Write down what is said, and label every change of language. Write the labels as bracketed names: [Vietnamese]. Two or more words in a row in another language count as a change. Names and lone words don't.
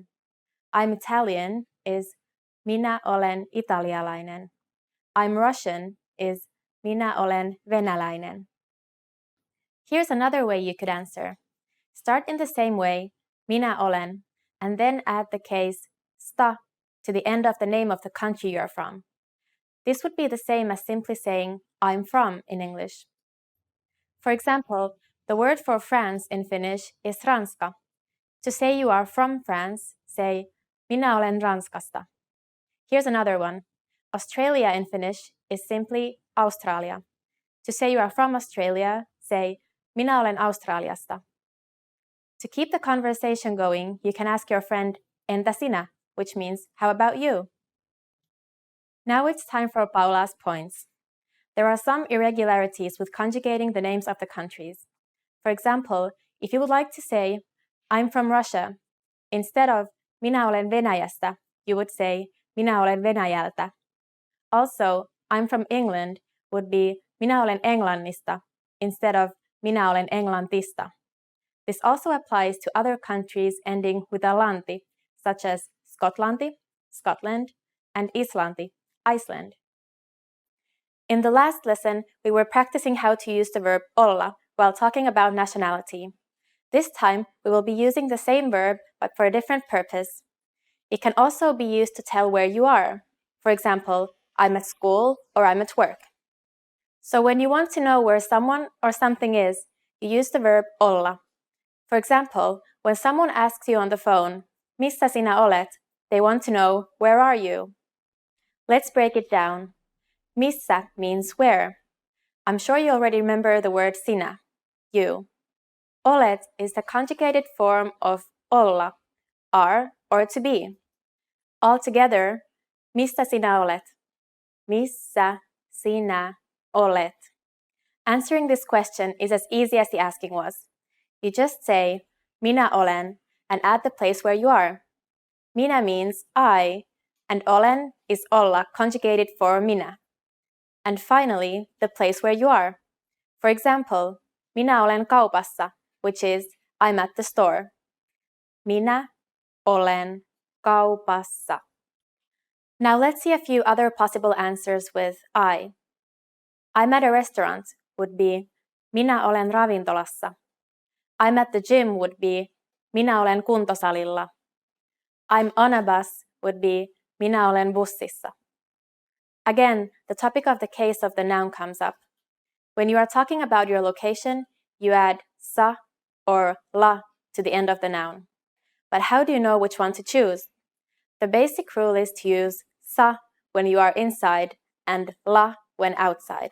[English] I'm Italian is [Finnish] minä olen italialainen. [English] I'm Russian is [Finnish] minä olen venäläinen. [English] Here's another way you could answer. Start in the same way, [Finnish] minä olen, [English] and then add the case sta to the end of the name of the country you're from. This would be the same as simply saying I'm from in English. For example, the word for France in Finnish is Ranska. To say you are from France, say [Finnish] minä olen Ranskasta. [English] Here's another one. Australia in Finnish is simply Australia. To say you are from Australia, say [Finnish] minä olen Australiasta. [English] To keep the conversation going, you can ask your friend [Finnish] entä sinä, [English] which means how about you? Now it's time for Paula's points. There are some irregularities with conjugating the names of the countries. For example, if you would like to say I'm from Russia, instead of [Finnish] minä olen Venäjästä, [English] you would say [Finnish] minä olen Venäjältä. [English] Also, I'm from England would be [Finnish] minä olen Englannista [English] instead of [Finnish] minä olen Englantista. [English] This also applies to other countries ending with a lanti, such as Skotlanti, Scotland, and Islanti, Iceland. In the last lesson, we were practicing how to use the verb olla while talking about nationality. This time, we will be using the same verb but for a different purpose. It can also be used to tell where you are. For example, I'm at school or I'm at work. So when you want to know where someone or something is, you use the verb olla. For example, when someone asks you on the phone, [Finnish] missä sinä olet, [English] they want to know, where are you? Let's break it down. Missä means where. I'm sure you already remember the word sinä, you. Olet is the conjugated form of olla, are or to be. Altogether, [Finnish] mistä sinä olet? Missä sinä olet? [English] Answering this question is as easy as the asking was. You just say, [Finnish] minä olen, [English] and add the place where you are. Minä means I, and olen is olla conjugated for minä. And finally, the place where you are. For example, [Finnish] minä olen kaupassa, [English] which is I'm at the store. [Finnish] Minä olen kaupassa. [English] Now let's see a few other possible answers with I. I'm at a restaurant would be [Finnish] minä olen ravintolassa. [English] I'm at the gym would be [Finnish] minä olen kuntosalilla. [English] I'm on a bus would be [Finnish] minä olen bussissa. [English] Again, the topic of the case of the noun comes up. When you are talking about your location, you add sa or la to the end of the noun. But how do you know which one to choose? The basic rule is to use sa when you are inside and la when outside.